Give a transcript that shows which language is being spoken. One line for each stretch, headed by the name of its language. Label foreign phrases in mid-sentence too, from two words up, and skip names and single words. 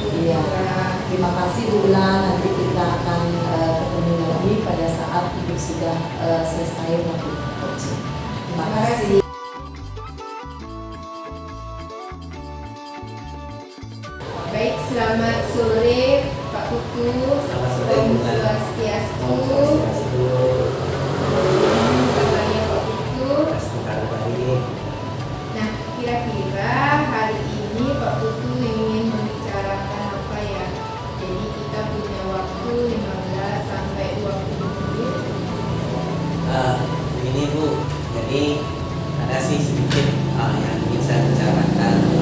Indonesian: Iya, terima kasih Bu Ulan. Nanti kita akan ketemu lagi pada saat Ibu sudah selesai melakukan coaching. Terima kasih. Baik, selamat sore Pak Putu. Selamat sore, Om Bu Ulan. Swastiastu. Swastiastu. Kabarnya Pak Putu. Baik. Nah, kira-kira hari ini Pak Putu ingin membicarakan apa ya? Jadi kita punya waktu 15 sampai 20 menit. Ini Bu, jadi ada sih sedikit yang ingin saya bicarakan.